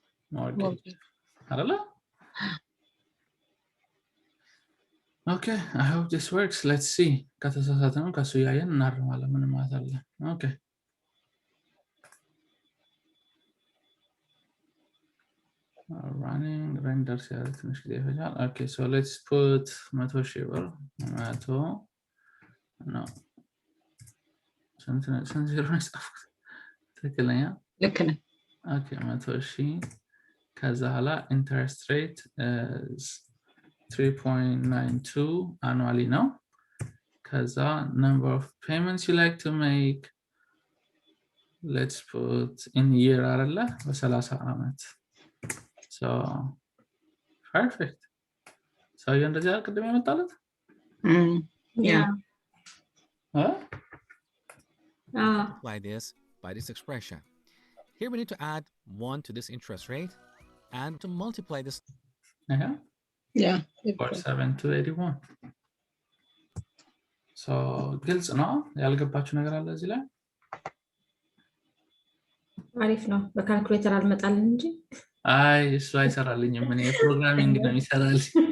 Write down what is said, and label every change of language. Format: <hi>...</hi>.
<am>mortgage አይደለ okay</am> <en>I hope this works let's see</en> <am>ከተሳሳተንም ከሱ ያየን እናርማለን ምን ማለት አለ</am> <en>okay running render</en> <am>ሲያደርግ ትንሽ ጊዜ ይፈጃል</am> <en>okay so let's put</en> <am>100 ሺህ ብር 100 no ስንት ዜሮ ነው የጻፍኩት ትክክለኛ ልክ ነህ</am> <en>okay 100 ሺህ</en> <am>ከዛ ኋላ</am> <en>interest rate is 3.92 annually now ከዛ number of payments you like to make let's put in year</en> <am>አይደለ በ30 አመት</am> <en>so perfect so you</en> <am>እንደዚህ አቅድም ያመጣለት</am> <en>yeah Apply this by this expression. Here we need to add 1 to this interest rate and to multiply this. yeah</en> <am>47,281 so ግልጽ ነው ያልገባችሁ ነገር አለ እዚህ ላይ አሪፍ ነው በካልኩሌተር አልመጣልን እንጂ አይ እሱ አይሰራልኝም እኔ ፕሮግራሚንግ ነው የሚሰራልኝ</am>